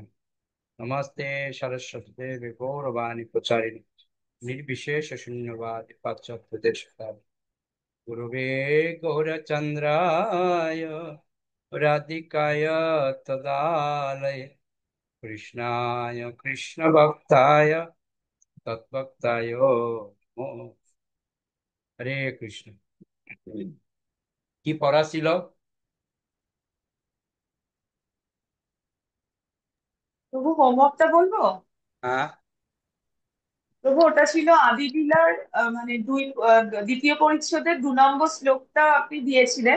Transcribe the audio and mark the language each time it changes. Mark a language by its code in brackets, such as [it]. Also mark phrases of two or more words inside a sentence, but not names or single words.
[sa] नमस्ते सरस्वती देवी गौरवाणी प्रचारिणी निर्विशेष शून्यवादी पाश्चात्य देशकाल गुरुवे गौरचंद्राय राधिकाय तदालय कृष्णाय कृष्ण भक्ताय तद्भक्ताय नमो। [bn] हरे কৃষ্ণ। কি পড়া ছিল? প্রভু হোমওয়ার্কটা বলবো। হ্যাঁ। প্রভু ওটা ছিল আদি লীলার মানে দ্বিতীয় পরিচ্ছেদের 2 নম্বর শ্লোকটা আপনি দিয়েছিলেন।